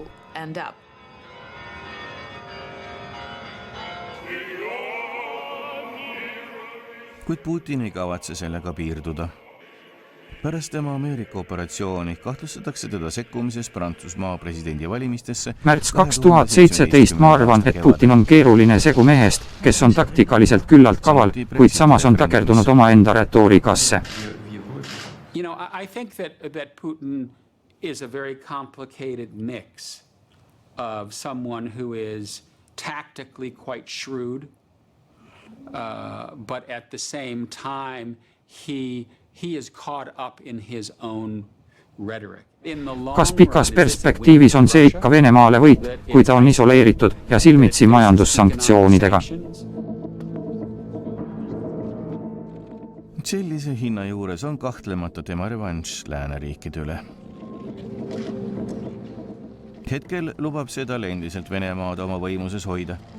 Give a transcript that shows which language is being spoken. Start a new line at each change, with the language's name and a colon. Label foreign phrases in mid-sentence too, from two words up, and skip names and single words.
Estonian: Kuid Putin ei kavatse sellega piirduda. Pärast tema Ameerika operatsiooni kahtlustatakse teda sekkumises Prantsusmaa presidendivalimistesse. Märts 2017 ma arvan, et Putin on keeruline segu mehest, kes on taktikaliselt küllalt kaval, kuid samas on takerdunud omaenda retoorikasse.
English: You know, I think that Putin is a very complicated mix of someone who is tactically quite shrewd, but at the same time he is caught up in his own rhetoric.
Estonian: Kas pikas perspektiivis on see ikka Venemaale võit, kui ta on isoleeritud ja silmitsi majandussanktsioonidega? Sellise hinna juures on kahtlemata tema revanš lääneriikide üle. Hetkel lubab seda endiselt Venemaad oma võimuses hoida.